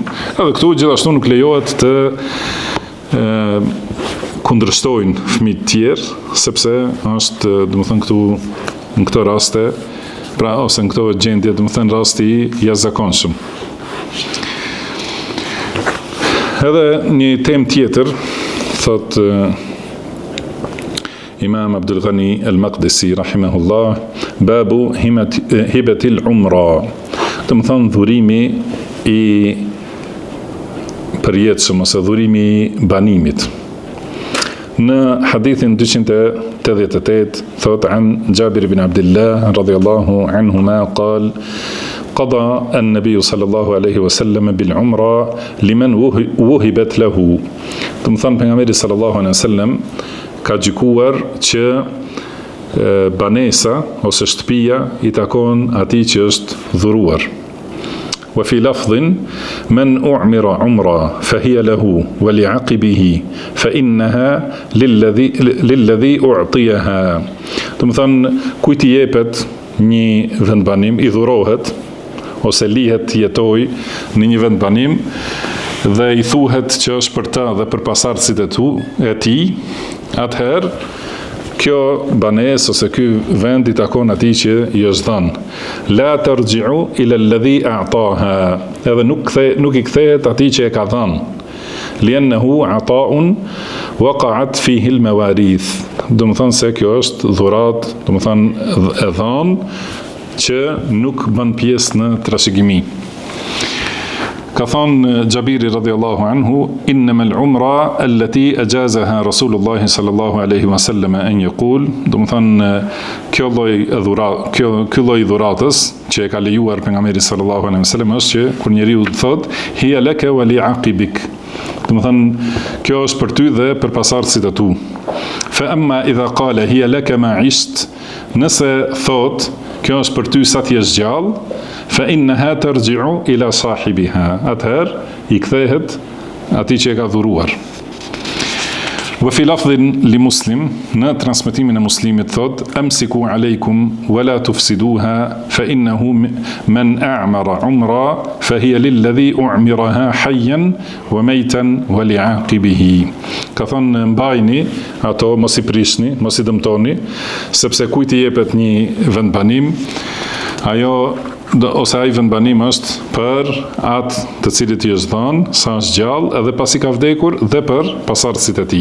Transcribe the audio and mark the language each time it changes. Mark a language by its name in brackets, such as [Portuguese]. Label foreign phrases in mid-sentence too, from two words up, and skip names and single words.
[Albanian] Edhe këtu gjithashtu nuk lejohet të kundërshtojnë fëmijët tjerë, sepse është, këtu në këto raste, pra ose në këto gjendje, rasti i jashtëzakonshëm. Edhe një temë tjetër, thot Imam Abdul Ghani al-Maqdisi rahimahullah, [Arabic] باب هبة العمرى, [Albanian] dhurimi i përjetshëm ose dhurimi i banimit. Në hadithin 288 thot [Arabic] عن جابر بن عبد الله رضي الله عنهما قال قضى النبي صلى الله عليه وسلم بالعمرة لمن وهبت له. [Albanian] Pejgamberi [Arabic] صلى الله عليه وسلم [Albanian] ka gjykuar që banesa ose shtëpia i takon atij që është dhuruar. [Arabic] وفي لفظ من أعمر عمرة فهي له ولعقبه فإنها للذي أعطيها. [Albanian] Kujt i jepet një vendbanim, i dhurohet ose lihet jetoj në një vendbanim dhe i thuhet që është për ta dhe për pasardhësit e tij, atëherë kjo banesë ose ky vend i takon atij që i është dhënë. [Arabic] لا ترجع إلى الذي أعطاها, [Albanian] edhe nuk i kthehet atij që e ka dhënë. [Arabic] لأنه عطاء وقعت فيه المواريث. [Albanian] Se kjo është dhurat, e dhënë që nuk bën pjesë në trashëgimi. Ka thënë Jabiri [Arabic] رضي الله عنه, إنما العمرى التي أجازها رسول الله صلى الله عليه وسلم أن يقول, [Albanian] kjo lloj dhuratës që e ka lejuar pejgamberi [Arabic] صلى الله عليه وسلم [Albanian] është që kur njeriu thot [Arabic] هي لك ولعقبك, [Albanian] kjo është për ty dhe për pasardhësit e tu. [Arabic] فأما إذا قال هي لك ما عشت, [Albanian] nëse thot kjo është për ty sa ti je gjallë, [Arabic] فإنها ترجع إلى صاحبها, [Albanian] atëherë i kthehet atij që e ka dhuruar. [Arabic] وفي لفظ لمسلم, [Albanian] në transmetimin e Muslimit thot [Arabic] أمسكوا عليكم ولا تفسدوها فإنه من أعمر عمرى فهي للذي أعمرها حيا وميتا ولعقبه. [Albanian] Ka thonë mbajni ato, mos i prishni, mos i dëmtoni, sepse kujt i jepet një vendbanim, ose ai vendbanim është për atë të cilit i është dhënë sa është gjallë edhe pasi ka vdekur dhe për pasardhësit e tij.